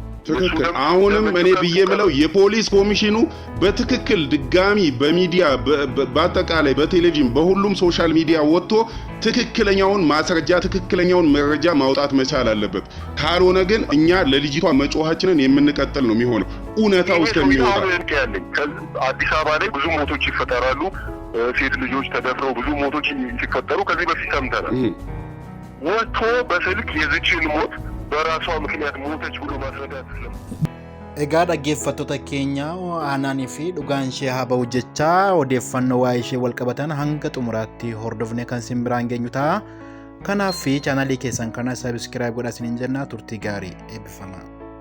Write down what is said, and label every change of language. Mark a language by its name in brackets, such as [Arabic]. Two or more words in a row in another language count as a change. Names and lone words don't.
[Amharic] ትክክል አሁንም እኔ ብዬ ብለው የፖሊስ ኮሚሽኑ በትክክል ድጋሚ በሚዲያ በአጠቃላይ በቴሌቪዥን በሁሉም ሶሻል ሚዲያ ወጥቶ ትክክለኛውን ማስረጃ ትክክለኛውን መረጃ ማውጣት መቻል አለበት። ካልሆነ ግን እኛ ለልጅቷ መጮሃችንን የምንቀጥል ነው የሚሆነው እውነታው እስከሚወጣ። አዲስ አበባ ላይ ብዙ ሞቶች ይፈጠራሉ። ሴት ልጆች ተደፍረው ብዙ ሞቶች ሲፈጠሩ ከዚህ በፊት ሰምተናል። ወጥቶ በስልክ የዝችን ሞት በራሷ ምክንያት ሞተች ብሎ ማስረዳት ስለም [Oromo] egaa dhaggeeffattoota keenya aanaanii fi dhugaan ishee haa ba'u jecha odeeffannoo waa'ee ishee wal qabatan hanga xumuraatti hordofnee kan isin biraan geenyu ta'a. Kanaaf chaanalii keessan kana sabiskiraayib godhaa isiniin jenna. Turtii gaarii eebbifamaa.